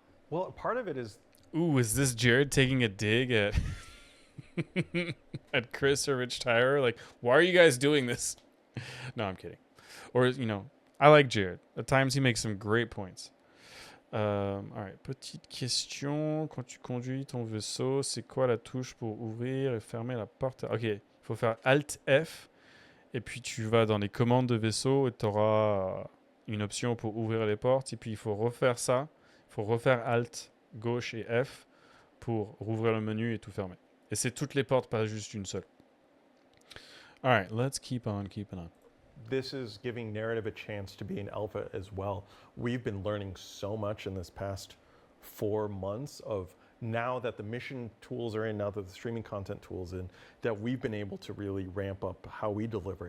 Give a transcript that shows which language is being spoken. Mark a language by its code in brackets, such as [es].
[en] Well, part of it is. Ooh, is this Jared taking a dig at at Chris or Rich Tyler? Like, why are you guys doing this? No, I'm kidding. Or, you know, I like Jared. At times, he makes some great points. All right, [fr] petite question. Quand tu conduis ton vaisseau, c'est quoi la touche pour ouvrir et fermer la porte? Ok, il faut faire Alt F. Et puis, tu vas dans les commandes de vaisseau et tu auras une option pour ouvrir les portes. Et puis, il faut refaire ça. Il faut refaire Alt, gauche et F pour rouvrir le menu et tout fermer. Et c'est toutes les portes, pas juste une seule. [en] All right, let's keep on keeping on. This is giving narrative a chance to be an alpha as well. We've been learning so much in this past 4 months of now that the mission tools are in, now that the streaming content tools in, that we've been able to really ramp up how we deliver.